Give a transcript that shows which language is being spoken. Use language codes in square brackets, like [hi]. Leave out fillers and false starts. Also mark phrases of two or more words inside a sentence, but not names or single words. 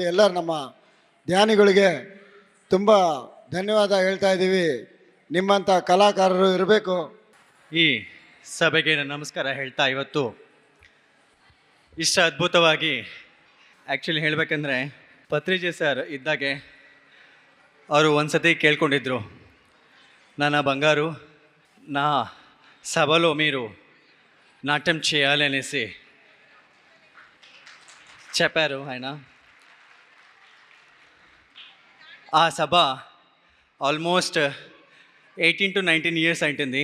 [kn] ಎಲ್ಲರೂ ನಮ್ಮ ಧ್ಯಾನಿಗಳಿಗೆ ತುಂಬ ಧನ್ಯವಾದ ಹೇಳ್ತಾ ಇದ್ದೀವಿ. ನಿಮ್ಮಂಥ ಕಲಾಕಾರರು ಇರಬೇಕು. ಈ ಸಭೆಗೆ ನಾನು ನಮಸ್ಕಾರ ಹೇಳ್ತಾ ಇವತ್ತು ಇಷ್ಟು ಅದ್ಭುತವಾಗಿ ಆ್ಯಕ್ಚುಲಿ ಹೇಳಬೇಕಂದ್ರೆ ಪತ್ರಿಜಿ ಸರ್ ಇದ್ದಾಗೆ ಅವರು ಒಂದು ಸತಿ కేಳ್ಕೊಂಡಿದ್ರು, [te] నాన్న బంగారు నా సభలో మీరు నాట్యం చేయాలి అనేసి చెప్పారు ఆయన. ఆ సభ ఆల్మోస్ట్ [en] 18 to 19 years [te] అయింటుంది.